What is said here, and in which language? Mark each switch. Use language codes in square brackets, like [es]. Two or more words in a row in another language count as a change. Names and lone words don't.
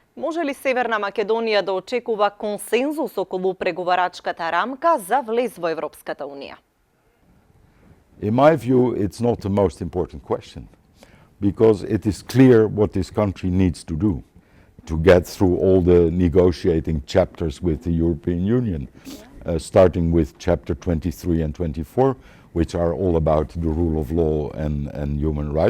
[mk] Може ли Северна Македонија да очекува консензус околу преговарачката рамка за влез во Европската Унија? [en] In my view, it's not the most important question, because it is clear what this country needs to do to get through all the negotiating chapters with the European Union, starting with chapter 23 and 24, which are all about the rule of law and human rights.